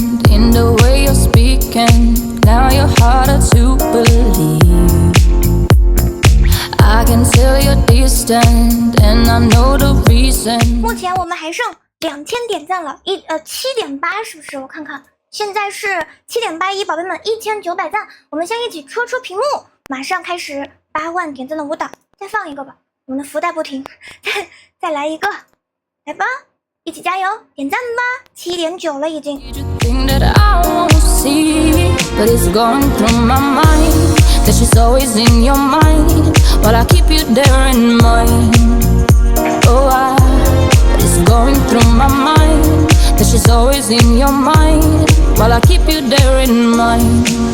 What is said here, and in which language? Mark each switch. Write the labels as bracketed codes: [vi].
[en] In the way you're speaking, now you're harder to believe. I can tell you're distant, and I know the reason. [zh] 目前我们还剩2000点赞了，7.8是不是？我看看，现在是7.81，宝贝们1900赞，我们先一起戳屏幕，马上开始8万点赞的舞蹈，再放一个吧，我们的福袋不停，再来一个，来吧。一起加油，点赞吧！7.9了已经。 [en] Thing that I won't see, but it's going through my mind that she's always in your mind, while I keep you there in mind. Oh, but it's going through my mind that she's always in your mind, while I keep you there in mind.